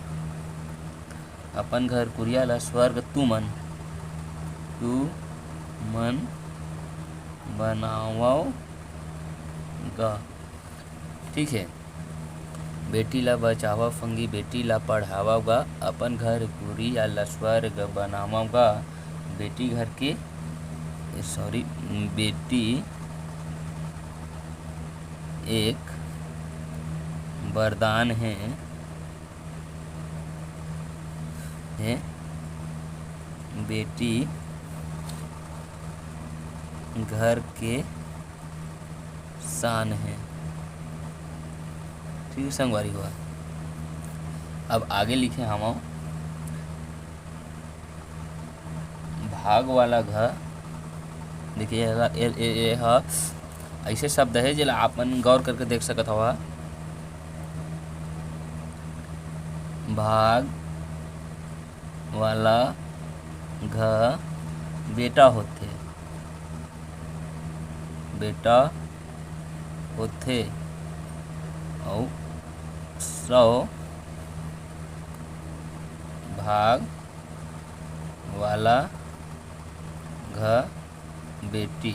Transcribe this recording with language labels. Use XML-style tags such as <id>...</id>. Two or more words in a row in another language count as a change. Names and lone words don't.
<hne>अपन घर कुरिया ला स्वर्ग तू मन बनावो गा। ठीक है, बेटी ला बचावा फंगी, बेटी ला पढ़ावा गा। अपन घर कुरिया ला स्वर्ग बनावा गा। बेटी घर के बेटी एक वरदान है। बेटी घर के शान है। ठीक है संगवारी हुआ। अब आगे लिखे हम भाग वाला घर। देखिए ऐसे शब्द है जिला आप मन गौर करके देख सकत हवा। भाग वाला घर बेटा होथे, बेटा होथे और 100 भाग वाला घर बेटी।</hne>